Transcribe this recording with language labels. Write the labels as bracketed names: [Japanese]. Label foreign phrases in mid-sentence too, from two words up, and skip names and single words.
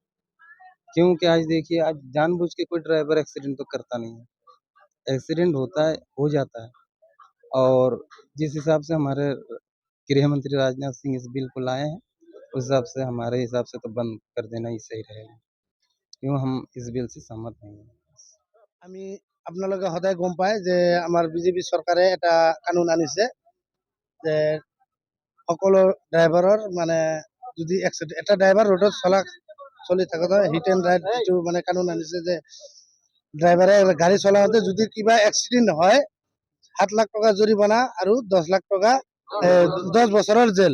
[Hindi] क्योंकि आज देखिए, आज जानबूझ के कोई ड्राइवर एक्सीडेंट तो करता नहीं है। एक्सीडेंट होता है, हो जाता है। और जिस हिसाब से हमारे गृह मंत्री राजनाथ सिंह इस बिल को लाए हैं, उस हिसाब से हमारे हिसाब से तो बंद कर देना ही सही रहेगा। क्यों हम इस बिल से सहमत नहीं हैं। [Assamese] আমি আপোনালোকে সদায় গম পায় যে আমাৰ বিজেপি চৰকাৰে এটা কানুন আনিছে যে সকলো ড্ৰাইভাৰৰ মানে যদি এটা ড্ৰাইভাৰ ৰোডত চলি থাকোঁতে [English] hit and ride [Assamese] যিটো মানে কানুন আনিছে যে ড্ৰাইভাৰে গাড়ী চলাওঁতে যদি কিবা এক্সিডেণ্ট হয় 7 লাখ টকা জৰিমনা আৰু 10 লাখ টকা 10 বছৰৰ জেল।